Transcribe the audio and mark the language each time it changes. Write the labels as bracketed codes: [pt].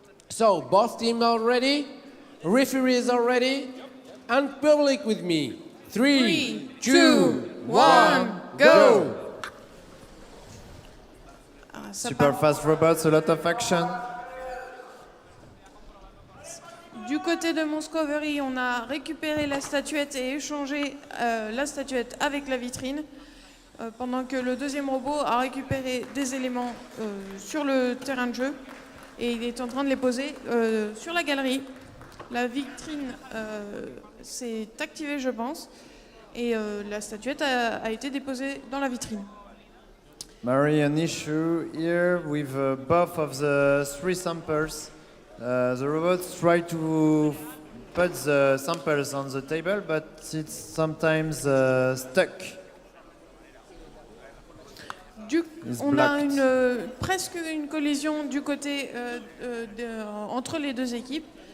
[en] So both teams are ready, referees are ready, and public with me. 3, 2, 1, go! [fr] Ça [en] Super [fr] part. [en] fast robots, a lot of action. [fr] Du côté de Moscovery, on a récupéré la statuette et échangé la statuette avec la vitrine, pendant que le deuxième robot a récupéré des éléments sur le terrain de jeu et il est en train de les poser sur la galerie. La vitrine s'est activée, je pense, et la statuette a été déposée dans la vitrine. [en] Mary, an issue here with both of the 3 samples. The robots try to put the samples on the table, but it's sometimes stuck. [fr] On a presque une collision du côté entre les deux équipes.